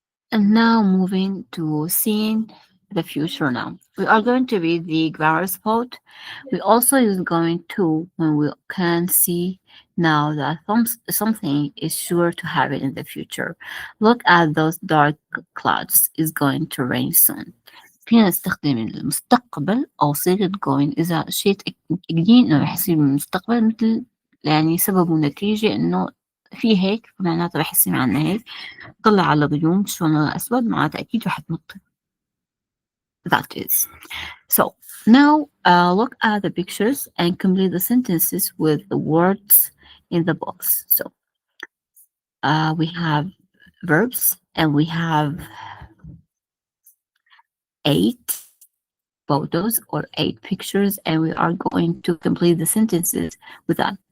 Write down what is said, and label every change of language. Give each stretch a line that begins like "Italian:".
English: And now moving to seeing the future now. We are going to read the grammar spot. We also use going to when we can see now that something is sure to happen in the future. Look at those dark clouds. It's going to rain soon.
Arabic: فينا نستخدم المستقبل أو صيغة going إذا شيء تأكدين إنه رح يصير بالمستقبل مثل يعني سبب ونتيجة إنه في هيك فمعناته رح يصير عنا هيك طلع على غيوم شو لونها أسود معناتها أكيد رح تمطر.
English: That is. So now look at the pictures and complete the sentences with the words in the box. So we have verbs and we have 8 photos or 8 pictures, and we are going to complete the sentences with that.